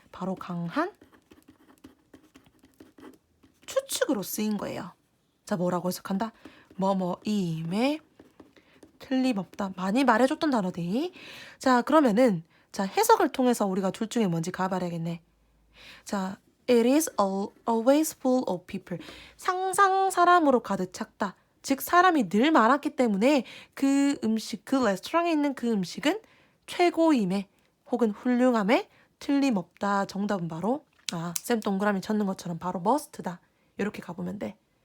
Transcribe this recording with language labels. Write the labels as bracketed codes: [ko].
[ko] 바로 강한 추측으로 쓰인 거예요. 자, 뭐라고 해석한다? 뭐뭐임에 틀림없다. 많이 말해줬던 단어들이. 자, 그러면은 자, 해석을 통해서 우리가 둘 중에 뭔지 가봐야겠네. [en] 자, it is always full of people. [ko] 상상 사람으로 가득 찼다. 즉 사람이 늘 많았기 때문에 그 음식, 그 레스토랑에 있는 그 음식은 최고임에 혹은 훌륭함에 틀림없다. 정답은 바로 쌤 동그라미 쳤는 것처럼 바로 must다. 이렇게 가보면 돼.